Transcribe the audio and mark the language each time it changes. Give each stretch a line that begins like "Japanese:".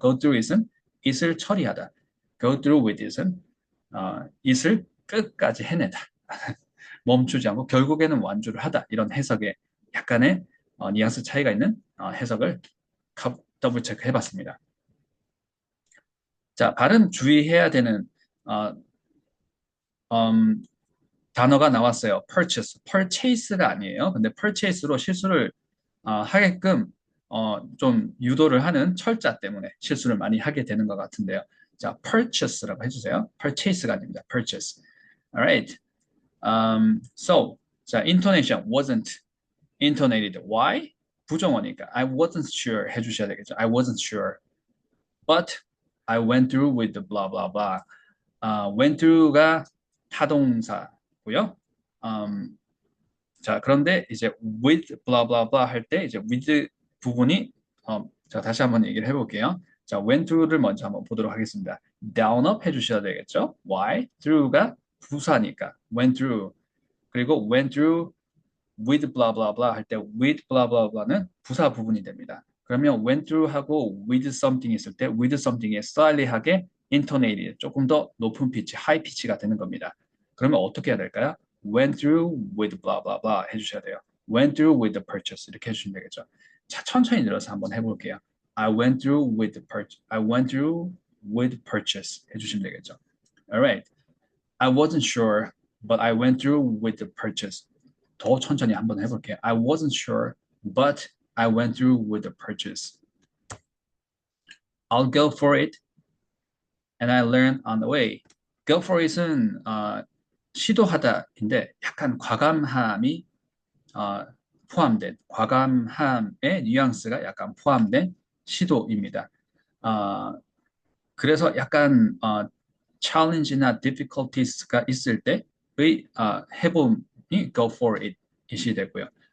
Korean: go through it은 it을 처리하다. go through with it은 it을 끝까지 해내다. 멈추지 않고 결국에는 완주를 하다. 이런 해석에 약간의 뉘앙스 차이가 있는 해석을 더블 체크 해봤습니다. 자, 발음 주의해야 되는 어, 음, 단어가 나왔어요. purchase가 아니에요. 근데 purchase로 실수를 하게끔 좀 유도를 하는 철자 때문에 실수를 많이 하게 되는 것 같은데요. 자, purchase라고 해주세요. purchase가 아닙니다.
English: purchase. Alright. So,
Korean: 자,
English: intonation wasn't intonated. Why?
Korean: 부정어니까 I wasn't sure 해주셔야 되겠죠.
English: I wasn't sure. But I went through with the blah blah blah.
Korean: went through가 타동사고요. 음, 자, 그런데 이제 with blah blah blah 할 때 이제 with 부분이 자, 다시 한번 얘기를 해볼게요. 자, went through를 먼저 한번 보도록 하겠습니다. down up 해주셔야 되겠죠.
English: why?
Korean: through가 부사니까 went through. 그리고 went through with blah blah blah 할 때 with blah blah blah는 부사 부분이 됩니다. 그러면 went through 하고 with something 있을 때 with something에 slightly하게 intonated 조금 더 높은 피치, high 피치가 되는 겁니다. 그러면 어떻게 해야 될까요? went through with blah blah blah 해주셔야 돼요.
English: went through with the purchase
Korean: 이렇게 해주시면 되겠죠. 자, 천천히 늘어서 한번 해볼게요.
English: I went through with the purchase. I went through with purchase
Korean: 해주시면 되겠죠.
English: Alright. I wasn't sure, but I went through with the purchase.
Korean: 더 천천히 한번 해볼게요.
English: I wasn't sure, but I went through with the purchase. I'll go for it, and I learned on the way.
Korean: Go for it은 시도하다인데 약간 과감함이 포함된 과감함의 뉘앙스가 약간 포함된 시도입니다. 그래서 약간 challenge나 difficulties가 있을 때의 해봄이 go for it 이시 되고요.